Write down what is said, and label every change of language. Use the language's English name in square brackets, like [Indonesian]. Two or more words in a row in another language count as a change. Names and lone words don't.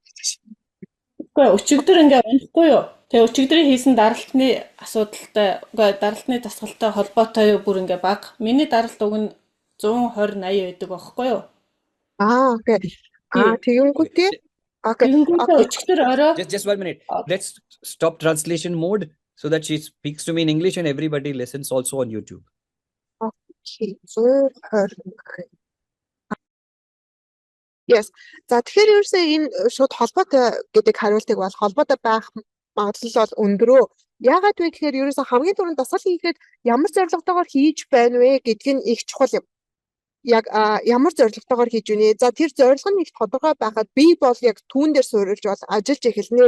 [Mongolian] Үгүй өчигдөр ингээ унахгүй юу? Тэгээ өчигдрийн хийсэн даралтны асуудалтай, үгүй даралтны дасгалтай холбоотой бүр ингээ баг. Миний даралт уг нь 120 80 байдаг байхгүй юу? Окей. Тэгэнгүүтээ өчигдөр орой [English] Just 1 minute. Let's stop translation mode so that she speaks to me in English and everybody listens also on YouTube. Okay. Yes. [Mongolian] За тэгэхээр ерөөсөө энэ шууд холбоотой гэдэг хариултыг бол холбоотой байх магадлал бол өндөр. Яагаад вэ гэхээр ерөөсөө хамгийн түрүүнд дасгал хийхэд ямар зорилготойгоор хийж байна вэ гэдг нь их чухал юм. Яг ямар зорилготойгоор хийж байна. За тэр зорилго нь их тодорхой байхад би бол яг түүн дээр суурилж бол ажиллаж эхэлнэ.